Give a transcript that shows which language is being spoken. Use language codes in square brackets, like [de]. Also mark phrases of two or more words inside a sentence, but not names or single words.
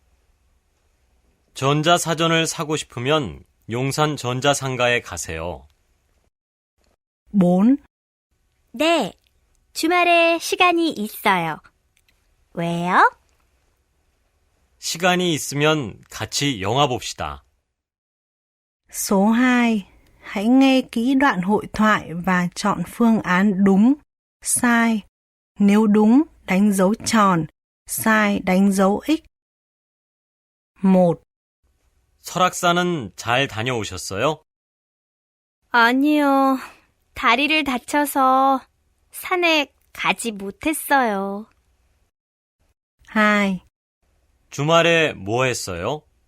[ko] 전자사전을 사고 싶으면 용산 전자상가에 가세요. 4. 네, 주말에 시간이 있어요. 왜요? 시간이 있으면 같이 영화 봅시다. [vi] Số 2. Hãy nghe kỹ đoạn hội thoại và chọn phương án đúng, sai. Nếu đúng, đánh dấu tròn, sai đánh dấu X. 1. [ko] 설악산은 잘 다녀오셨어요? 아니요. 다리를 다쳐서 산에 가지 못했어요. 2. 주말에 뭐 했어요?